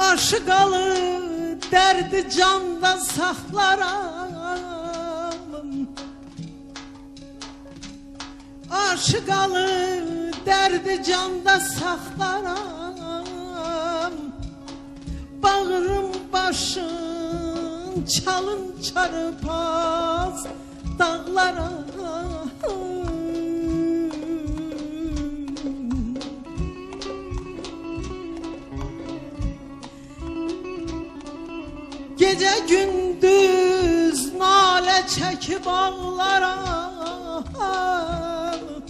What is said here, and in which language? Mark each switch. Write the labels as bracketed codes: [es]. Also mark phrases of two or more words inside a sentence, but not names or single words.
[az] Aşıqalı dərdi canda saxlaram, aşıqalı dərdi canda saxlaram. Bağrım başım çalın çarpaz dağlara. [tr] Gece gündüz nale çekip ağlaram.